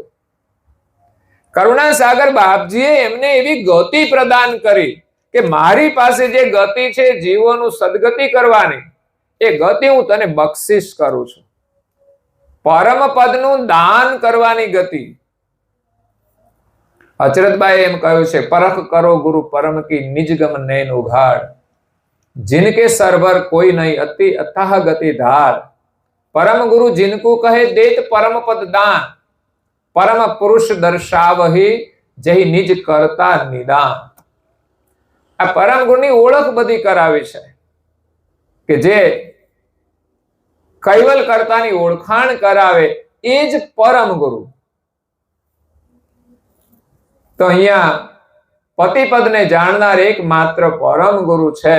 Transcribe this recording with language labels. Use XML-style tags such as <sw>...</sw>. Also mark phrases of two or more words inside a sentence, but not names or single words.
<gu>કરુણાસાગર બાપજીએ એમને એવી ગતિ પ્રદાન કરી કે મારી પાસે જે ગતિ છે જીવોનું સદગતિ કરવાની, એ ગતિ હું તને બક્ષિસ કરું છું. પરમ પદનું દાન કરવાની ગતિ. અચરતભાઈ એમ કહ્યું છે,</gu> <hi>परख करो गुरु परम की निजगम नैन उघाड़, जिनके सरभर कोई नहीं अति अथाह गति धार, परम गुरु जिनको कहे देत परम पद दान, परम पुरुष दर्शावही जही निज करता निदान.</hi> <gu>આ પરમ ગુરુની ઓળખ બધી કરાવી છે કે જે કૈવલ કર્તાની ઓળખાણ કરાવે એ જ પરમ ગુરુ. તો અહીંયા પતિપદને જાણનાર એક માત્ર પરમ ગુરુ છે.</gu>